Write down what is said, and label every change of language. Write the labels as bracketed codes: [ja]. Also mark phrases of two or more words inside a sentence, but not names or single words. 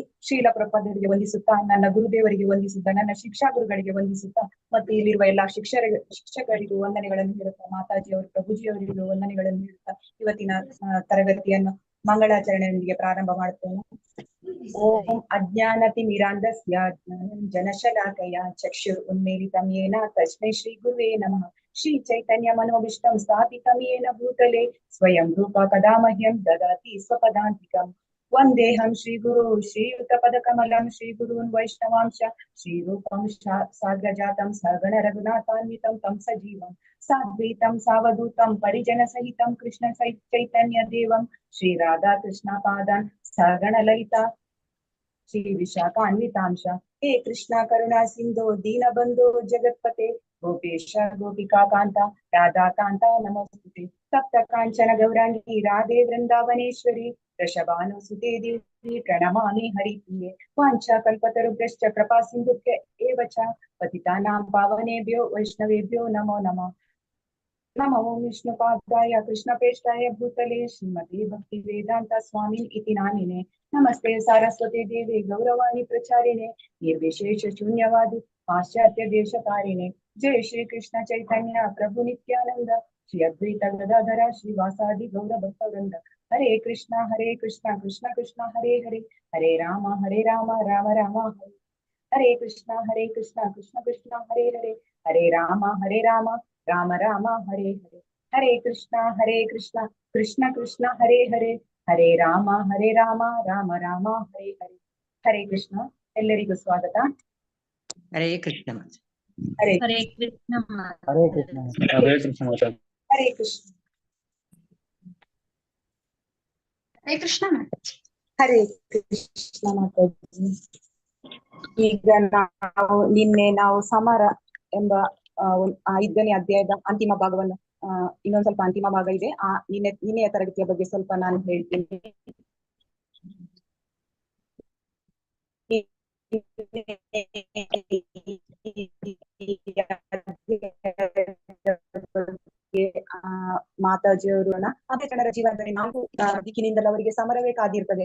[kn] ಶ್ರೀಲ ಪ್ರಭುಪಾದರಿಗೆ ವಂದಿಸುತ್ತಾ, ನನ್ನ ಗುರುದೇವರಿಗೆ ವಂದಿಸುತ್ತಾ, ನನ್ನ ಶಿಕ್ಷಾ ಗುರುಗಳಿಗೆ ವಂದಿಸುತ್ತಾ ಮತ್ತು ಇಲ್ಲಿರುವ ಎಲ್ಲಾ ಶಿಕ್ಷಕರಿಗೂ ವಂದನೆಗಳನ್ನು ಹೇಳುತ್ತಾ, ಮಾತಾಜಿಯವರು ಪ್ರಭುಜಿಯವರಿಗೂ ವಂದನೆಗಳನ್ನು ಹೇಳುತ್ತಾ ಇವತ್ತಿನ ತರಗತಿಯನ್ನು ಮಂಗಳಾಚರಣೆಯೊಂದಿಗೆ ಪ್ರಾರಂಭ ಮಾಡುತ್ತೇನೆ. [sa] ಓಂ ಅಜ್ಞಾನತಿ ಮಿರಾಂಧಸ್ಯ ಜನಶಲಾಕಯ ಚಕ್ಷುರ್ ಉನ್ಮೀಲಿತಂ ಯೇನ ತಸ್ಮೈ ಶ್ರೀ ಗುರುವೇ ನಮಃ. ಶ್ರೀ ಚೈತನ್ಯ ಮನೋಭಿಷ್ಟಂ ಸ್ಥಾಪಿತಂ ಯೇನ ಭೂತಲೆ ಸ್ವಯಂ ರೂಪ ಕದಾ ಮಹ್ಯಂ ದದಾತಿ ಸ್ವಪದಾಂತಿಕಂ. ವಂದೇಹಂ ಶ್ರೀ ಗುರು ಶ್ರೀಯುತ ಪದ ಕಮಲಂ ಶ್ರೀ ಗುರುನ್ ವೈಷ್ಣವಾಂಶ ಶ್ರೀ ರೂಪಂ ಸಾಗ್ರಜಾತಂ ಸಗಣ ರಘುನಾಥಾನ್ವಿತಂ ತಂ ಸಜೀವಂ ಸಾದ್ವೈತಂ ಸಾವಧೂತಂ ಪರಿಜನ ಸಹಿತಂ ಕೃಷ್ಣ ಚೈತನ್ಯ ದೇವಂ ಶ್ರೀ ರಾಧಾ ಕೃಷ್ಣ ಪಾದಾನ್ ಸಗಣ ಲಲಿತಾ ಶ್ರೀ ವಿಶಾಖಾನ್ವಿತಾಂಶ. ಹೇ ಕೃಷ್ಣ ಕರುಣಾ ಸಿಂಧು ದೀನ ಬಂಧು ಜಗತ್ಪತೆ ಗೋಪೇಶ ಗೋಪಿಕಾ ಕಾಂತ ರಾಧಾ ಕಾಂತ ನಮೋಸ್ತುತೆ. ಸಪ್ತ ಕಾಂಚನ ಗೌರಾಂಗಿ ರಾಧೆ ವೃಂದಾವನೇಶ್ವರಿ ವೃಷಭಾನುಸುತೆ ದೇವಿ ಪ್ರಣಮಾಮಿ ಹರಿಪ್ರಿಯೆ. ವಾಂಛಾ ಕಲ್ಪತರುಭ್ಯಶ್ಚ ಕೃಪಾ ಸಿಂಧುಭ್ಯ ಏವ ಚ ಪತಿತಾನಾಂ ಪಾವನೇಭ್ಯೋ ವೈಷ್ಣವೇಭ್ಯೋ ನಮೋ ನಮಃ. ನಮೋ ವಿಷ್ಣುಪಾದಾಯ ಕೃಷ್ಣಪೇಷ್ಠಾಯ ಭೂತಲೆ ಶ್ರೀಮತಿ ಭಕ್ತಿ ವೇದಾಂತ ಸ್ವಾಮಿ ಇತಿ ನಾಮಿನೆ. ನಮಸ್ತೆ ಸಾರಸ್ವತಿ ದೇವಿ ಗೌರವಾಣಿ ಪ್ರಚಾರಿಣೆ ನಿರ್ವಿಶೇಷ ಶೂನ್ಯವಾದಿ ಪಾಶ್ಚಾತ್ಯ ದೇಶಕಾರಿಣೆ. ಜಯ ಶ್ರೀ ಕೃಷ್ಣ ಚೈತನ್ಯ ಪ್ರಭು ನಿತ್ಯಾನಂದ ಶ್ರೀ ಅದ್ವೈತ ಗದಾಧರ ಶ್ರೀವಾಸಾದಿ ಗೌರ ಭಕ್ತವೃಂದ. ಹರೇ ಕೃಷ್ಣ ಕೃಷ್ಣ ಕೃಷ್ಣ ಹರೇ ಹರೇ ಹರೇ ರಾಮ ರಾಮ ರಾಮ ಹರೇ ಹರೇ ಕೃಷ್ಣ ಕೃಷ್ಣ ಕೃಷ್ಣ ಹರೇ ಹರೇ ಹರೇ ರಾಮ ರಾಮ ರಾಮ ಹರೇ ಹರೇ. ಹರೇ ಕೃಷ್ಣ ಕೃಷ್ಣ ಕೃಷ್ಣ ಹರೇ ಹರೇ ಹರೇ ರಾಮ ರಾಮ ರಾಮ ಹರೇ ಹರೇ. [kn] ಹರೇ ಕೃಷ್ಣ. ಎಲ್ಲರಿಗೂ ಸ್ವಾಗತ. ಹರೇ ಕೃಷ್ಣ. ಹರೇ ಹರೇ ಕೃಷ್ಣ. ಹರೇ ಕೃಷ್ಣ. ಹರೇ ಕೃಷ್ಣ. ಹರೇ ಕೃಷ್ಣ. ಹರೇ ಕೃಷ್ಣ. ಹರೇ ಕೃಷ್ಣ ಮಾತಾಜಿ. ಈಗ ನಿನ್ನೆ ನಾವು ಸಮರ ಎಂಬ 5ನೇ ಅಧ್ಯಾಯದ ಅಂತಿಮ ಭಾಗವನ್ನು ಇನ್ನೊಂದ್ ಸ್ವಲ್ಪ ಅಂತಿಮ ಭಾಗ ಇದೆ. ನಿನ್ನೆಯ ತರಗತಿಯ ಬಗ್ಗೆ ಸ್ವಲ್ಪ ನಾನು ಹೇಳ್ತೀನಿ. ಮಾತಾಜಿಯವರು ಅದೇ ಜನರ ಜೀವನದಲ್ಲಿ 4 ದಿಕ್ಕಿನಿಂದಲೂ ಅವರಿಗೆ ಸಮರವೇ ಕಾದಿರ್ತದೆ.